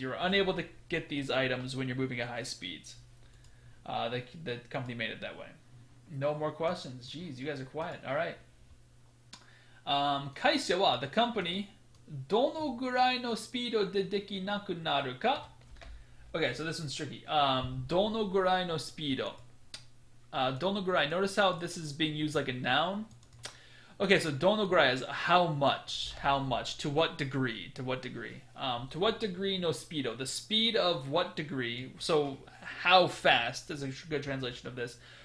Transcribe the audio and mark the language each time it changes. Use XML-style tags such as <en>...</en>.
<en>You're unable to get these items when you're moving at high speeds. The company made it that way. No more questions. Jeez, you guys are quiet. All right.</en> <ja>会社は</ja> <en>the company</en> <ja>どのぐらいのスピードでできなくなるか?</ja> <en>Okay, so this one's tricky.</en> <ja>どのぐらいのスピード? どのぐらい.</ja> <en>Notice how this is being used like a noun. Okay, so</en> <ja>どのぐらい</ja> <en>is how much, to what degree, to what degree</en> <ja>no speedo,</ja> <en>the speed of what degree, so how fast is a good translation of this.</en>